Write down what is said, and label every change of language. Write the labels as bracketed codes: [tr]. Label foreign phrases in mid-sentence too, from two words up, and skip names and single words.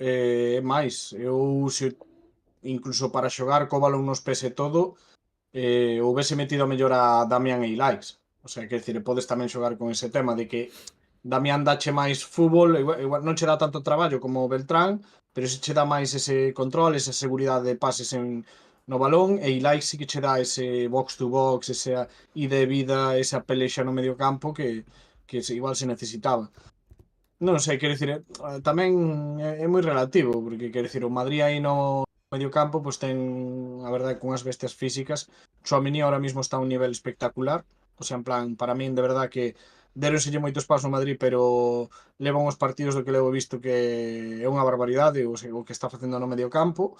[gl] Mais, eu incluso para xogar co balón nos pés e todo, houvese metido mellor a Damián e Ilais. [es] O sea, que decir, [gl] podes tamén xogar con ese tema de que Damián dache máis fútbol, igual non che dá tanto traballo como Beltrán, pero se che dá máis ese control, esa seguridade de pases no balón, e Ilais sí que che dá ese [en] box to box, [gl] esa ida e vida, esa pelexa no medio campo que igual se necesitaba. Non sei, quero dicir, tamén é moi relativo, porque quero dicir, o Madrid aí no medio campo pois ten, a verdade, cunhas bestias físicas. Tchouaméni [es] ahora mismo [gl] está a un nivel espectacular, [es] o sea, en plan, [gl] para min de verdade que deronselle moitos pasos no Madrid, pero leva uns partidos do que levo visto que é unha barbaridade o que está facendo no medio campo.